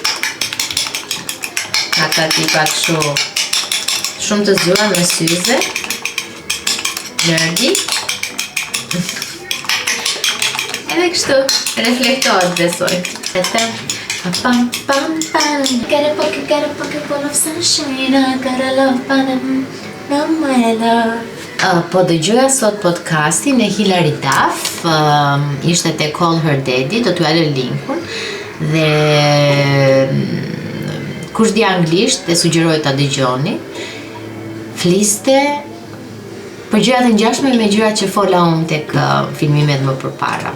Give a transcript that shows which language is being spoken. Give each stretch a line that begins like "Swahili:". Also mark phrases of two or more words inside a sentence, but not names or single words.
Albanian: Nga këta tipa kështu shumë të zgjuar me syze. Nerdi. Edhe kështu reflektohet besoj. Pam pam pam.
English: Got a pocket full of sunshine. I got a love from my love.
Albanian: Po dëgjoja sot podcastin e Hilary Duff, ishte te Call Her Daddy, do t'ju lë linkun. Dhe kush di anglisht dhe sugjeroj ta dëgjoni. Fliste për gjërat e ngjashme me gjërat që fola unë tek filmimet më përpara.